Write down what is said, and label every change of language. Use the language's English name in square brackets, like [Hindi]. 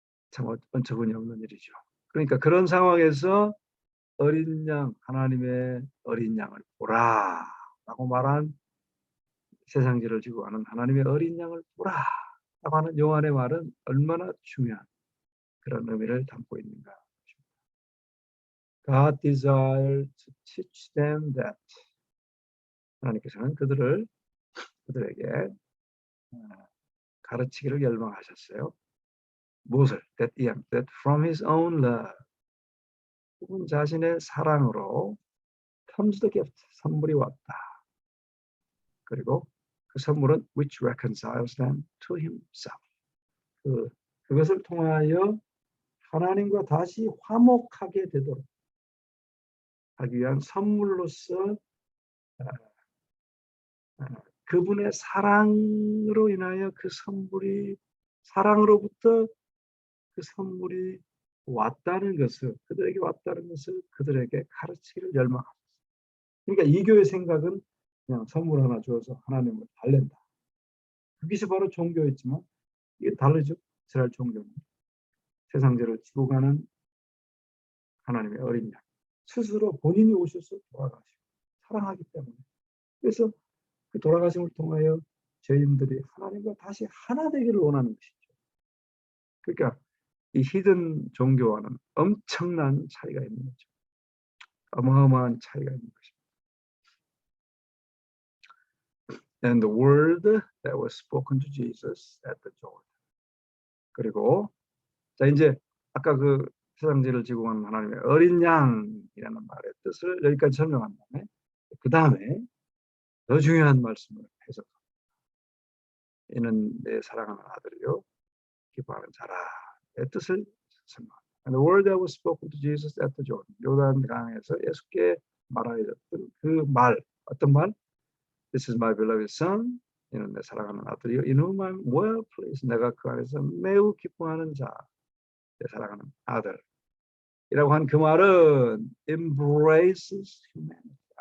[Korean] 참 어처구니 없는 일이죠. 그러니까 그런 상황에서 어린 양, 하나님의 어린 양을 보라 라고 말한 세상죄를 지고 가는 하나님의 어린 양을 보라 라고 하는 요한의 말은 얼마나 중요한 그런 의미를 담고 있는가. [English] God desired to teach them that. [Korean] 하나님께서는 그들에게 가르치기를 열망하셨어요. 무엇을? [English] That from his own love. [Korean] 그분 자신의 사랑으로 [English] comes the gift. [Korean] 선물이 왔다. 그리고 그 선물은 [English] which reconciles them to himself. [Korean] 그것을 통하여 하나님과 다시 화목하게 되도록 하기 위한 선물로서 그분의 사랑으로 인하여 그 선물이 사랑으로부터 그 선물이 왔다는 것을 그들에게 왔다는 것을 그들에게 가르치기를 열망합니다. 그러니까 이 교회 생각은 그냥 선물 하나 주어서 하나님을 달랜다. 그것이 바로 종교였지만 이게 다르죠. 이스라엘 종교는 세상죄를 지고 가는 하나님의 어린 양 스스로 본인이 오셔서 돌아가시고 사랑하기 때문에 그래서 그 돌아가심을 통하여 죄인들이 하나님과 다시 하나 되기를 원하는 것이죠. 그러니까 이 히든 종교와는 엄청난 차이가 있는 거죠. 어마어마한 차이가 있는 것입니다. [English] And the word that was spoken to Jesus at the Jordan. [Korean] 그리고 자 이제 아까 그 세상죄를 지고 가는 하나님의 어린 양이라는 말의 뜻을 여기까지 설명한 다음에 그 다음에 더 중요한 말씀을 해석합니다. 이는 내 사랑하는 아들이요 기뻐하는 자라의 뜻을 설명합니다. [English] And the word that was spoken to Jesus at the Jordan. [Korean] 요단강에서 예수께 말하였던 그 말, 어떤 말? [English] This is my beloved son. [Korean] 이는 내 사랑하는 아들이요. [English] In whom I'm well pleased. [Korean] 내가 그 안에서 매우 기뻐하는 자. 내 사랑하는 아들. 이라고 한 그 말은 [English] embraces humanity.